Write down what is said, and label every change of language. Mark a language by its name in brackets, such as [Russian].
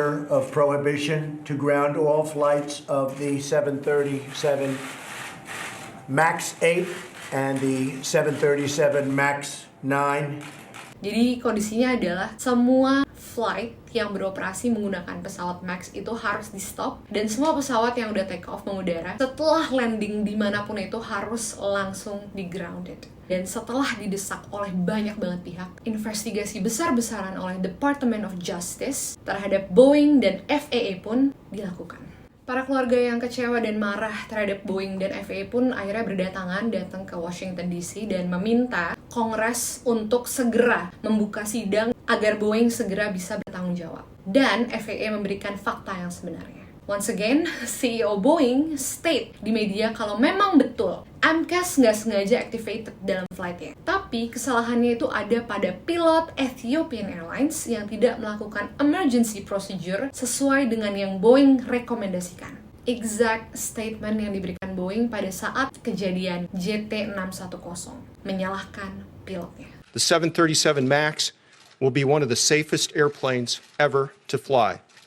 [English] Of prohibition to ground all flights of the 737 MAX 8 and the 737 MAX 9. [Indonesian] Jadi kondisinya adalah semua flight yang beroperasi menggunakan pesawat MAX itu harus di stop, dan semua pesawat yang udah take off mengudara setelah landing dimanapun itu harus langsung di grounded. Dan setelah didesak oleh banyak banget pihak, investigasi besar-besaran oleh Department of Justice terhadap Boeing dan FAA pun dilakukan. Para keluarga yang kecewa dan marah terhadap Boeing dan FAA pun akhirnya berdatangan datang ke Washington DC dan meminta Kongres untuk segera membuka sidang agar Boeing segera bisa bertanggung jawab. Dan FAA memberikan fakta yang sebenarnya. Once again, CEO Boeing state di media kalau memang betul MCAS nggak sengaja activated dalam flightnya. Tapi kesalahannya itu ada pada pilot Ethiopian Airlines yang tidak melakukan emergency procedure sesuai dengan yang Boeing rekomendasikan. Exact statement yang diberikan Boeing pada saat kejadian JT610, menyalahkan pilotnya. [English] The 737 MAX will be one of the safest airplanes ever to fly.